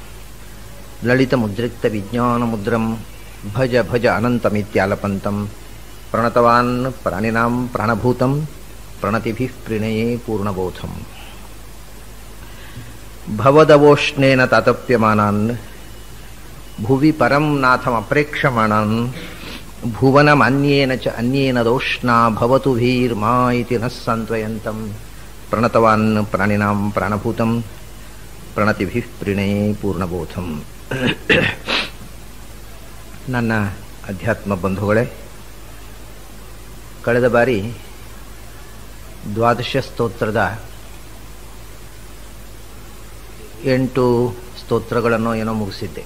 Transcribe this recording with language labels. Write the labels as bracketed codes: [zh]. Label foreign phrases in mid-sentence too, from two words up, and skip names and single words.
[sa] ಲಲಿತಮುದ್ರಿಕ್ತವಿಜ್ಞಾನಮುದ್ರಂ ಭಜ ಭಜ ಅನಂತಮಿತ್ಯಾಲಪಂತಂ ಪ್ರಣತವಾನ್ ಪ್ರಾಣಿನಾಂ ಪ್ರಾಣಭೂತಂ ಪ್ರಣತಿಭಿಃ ಪ್ರಣಯೇ ಪೂರ್ಣಬೋಧಂ ಭವದವೋಷ್ಣೇನ ತಾತಪ್ಯಮಾನಾನ್ ಭುವಿ ಪರಂ ನಾಥಮಪ್ರೇಕ್ಷಮಾಣಾನ್ ಭುವನಮನ್ಯೇನ ಚ ಅನ್ಯೇನ ದೋಷ್ಣಾ ಭವತು ಭೀರ್ಮಾ ಇತಿ ನಃ ಸಾಂತ್ವಯಂತಂ ಪ್ರಣತವಾನ್ ಪ್ರಾಣಿನಾಂ ಪ್ರಾಣಭೂತಂ ಪ್ರಣತಿಭಿಃ ಪ್ರಣಯೇ ಪೂರ್ಣಬೋಧಂ. [kn] ನನ್ನ ಅಧ್ಯಾತ್ಮ ಬಂಧುಗಳೇ, ಕಳೆದ ಬಾರಿ ದ್ವಾದಶ ಸ್ತೋತ್ರದ 8 ಸ್ತೋತ್ರಗಳನ್ನು ಏನೋ ಮುಗಿಸಿದ್ದೆ.